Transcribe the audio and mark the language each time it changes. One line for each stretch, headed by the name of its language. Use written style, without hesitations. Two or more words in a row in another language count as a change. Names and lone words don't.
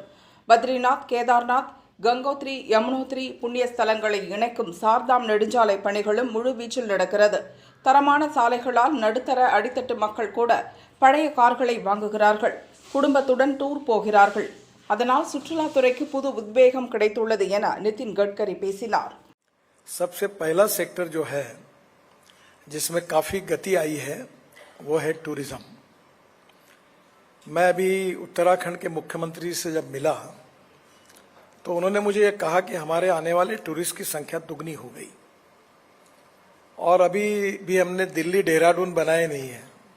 Tamil: பத்ரிநாத், கேதார்நாத், கங்கோத்ரி, யமுனோத்ரி புண்ணிய ஸ்தலங்களை இணைக்கும் சார்தாம் நெடுஞ்சாலை பணிகளும் முழுவீச்சில் நடக்கிறது. தரமான சாலைகளால் நடுத்தர அடித்தட்டு மக்கள் கூட பழைய கார்களை வாங்குகிறார்கள், குடும்பத்துடன் டூர் போகிறார்கள். அதனால் சுற்றுலாத்துறைக்கு புது உத்வேகம் கிடைத்துள்ளது என நிதின் கட்கரி பேசினார்.
Hindi: सबसे पहला सेक्टर जो है जिसमें काफी गति आई है वो है टूरिज्म। मैं अभी उत्तराखंड के मुख्यमंत्री से जब मिला तो उन्होंने मुझे ये कहा कि हमारे आने वाले टूरिस्ट की संख्या दुगनी हो गई और अभी भी हमने दिल्ली देहरादून बनाए नहीं है।